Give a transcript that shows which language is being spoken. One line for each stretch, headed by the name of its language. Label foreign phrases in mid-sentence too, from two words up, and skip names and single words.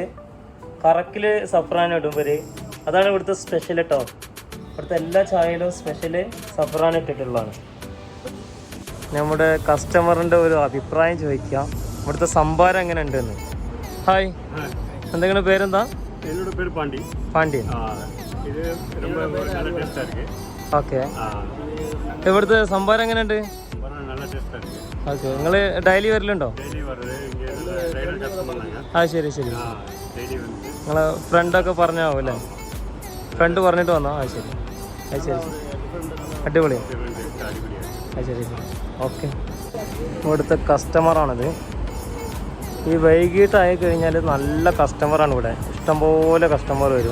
Malayalam: കറക്കിൽ സഫ്രാൻ ഇടും ഇവർ, അതാണ് ഇവിടുത്തെ സ്പെഷ്യൽ കേട്ടോ. ഇവിടുത്തെ എല്ലാ ചായയിലും സ്പെഷ്യല് സഫ്രാൻ ഇട്ടിട്ടുള്ളതാണ്. നമ്മുടെ കസ്റ്റമറിൻ്റെ ഒരു അഭിപ്രായം ചോദിക്കാം. ഇവിടുത്തെ സംഭാരം എങ്ങനെ ഉണ്ടെന്ന്. ഹായ്, എന്തെങ്കിലും പേരെന്താ?
Tamil: என்னோட பேர் பாண்டி.
Malayalam: പാണ്ഡ്യൻ.
Tamil: இது ரொம்ப நல்ல டேஸ்டா இருக்கு.
Malayalam: ഓക്കെ, ഇവിടുത്തെ സംഭാരം എങ്ങനെയുണ്ട്?
Tamil: நல்ல டேஸ்டா இருக்கு.
Malayalam: ഓക്കെ, നിങ്ങൾ ഡെയിലി വരലുണ്ടോ?
Tamil: டெய்லி வருது இங்க
English: regular customer
Tamil: நாங்க.
Malayalam: ആ ശരി ശരി.
Tamil: டெய்லி வந்து
Malayalam: നിങ്ങളെ ഫ്രണ്ടൊക്കെ പറഞ്ഞാവും അല്ലേ? ഫ്രണ്ട് പറഞ്ഞിട്ട് വന്നോ? ആ ശരി, അത് ശരി, അടിപൊളിയാണ്, അത് ശരി ശരി. ഓക്കെ, ഇവിടുത്തെ കസ്റ്റമറാണിത്. ഈ വൈകിട്ടായി കഴിഞ്ഞാൽ നല്ല കസ്റ്റമറാണ് ഇവിടെ. ഇഷ്ടംപോലെ കസ്റ്റമർ വരും.